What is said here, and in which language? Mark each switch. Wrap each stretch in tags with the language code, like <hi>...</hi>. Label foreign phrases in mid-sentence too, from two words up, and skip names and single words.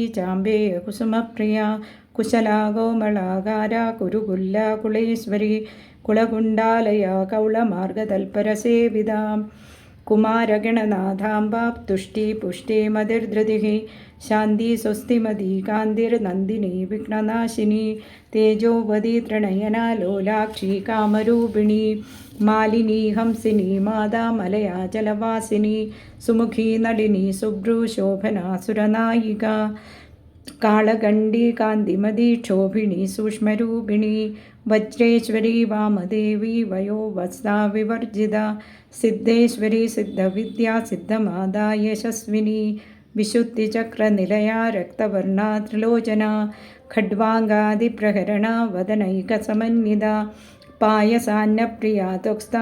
<sa>ചാമ്പേയകുസുമപ്രിയ കുശലാ കോമളാകാര കുരുകുല്ലാകുളേശ്വരി കുളകുണ്ടാലയ കൗളമാർഗതൽപരസേവിത കുമാരഗണനാഥാംബ തുഷ്ടി പുഷ്ടേ മതിർധൃതിഃ ശാന്തി സ്വസ്തിമതി കാന്തിർനന്ദിനി വിഘ്നനാശിനി തേജോവതി ത്രിണയന ലോലാക്ഷി കാമരൂപിണി മാലിനി ഹംസിനി മാതാ മലയാചലവാസിനി സുമുഖി നളിനി സുഭ്രു ശോഭന സുരനായിക कालकण्डी कान्तिमती क्षोभिणी सूक्ष्मरूपिणी वज्रेश्वरी वामदेवी वयोवत्सा विवर्जिता सिद्धेश्वरी सिद्धविद्या सिद्धमादा यशस्विनी विशुद्धिचक्रनिलया रक्तवर्णा त्रिलोचना खड्वाङ्गादिप्रहरणा वदनैकसमन्विता पायसान्नप्रिया तुक्स्ता</sa>